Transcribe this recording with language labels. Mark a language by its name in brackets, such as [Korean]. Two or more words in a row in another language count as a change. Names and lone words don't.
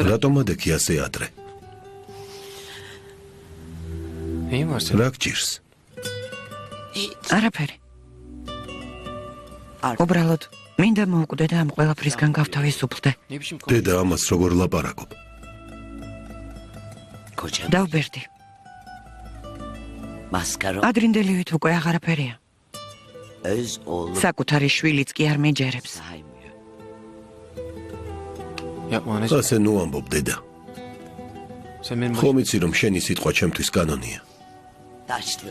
[Georgian] რატომ ადექი ასე ადრე? [Turkish] Neyin var senin? [Georgian] რა გჭირს? არაფერი. უბრალოდ მინდა მოვკვდე და ამ ყველაფრისგან გავთავისუფლდე. [Turkish] Ne biçim konu? [Georgian] დედა, ამას როგორ ლაპარაკობ? დავბერდი. მასკარო ადრინდელივით უკვე აღარაფერია. [Turkish] öz oğlu [Georgian] საკუთარი შვილიც კი არ მეჯერებს. saymıyor. [Turkish] Yapma anneciğim. [Georgian] ასე ნუ ამბობ, დედა. [Turkish] Sen benim [Georgian] ხომ იცი რომ შენი სიტყვა ჩემთვის კანონია. Taşlı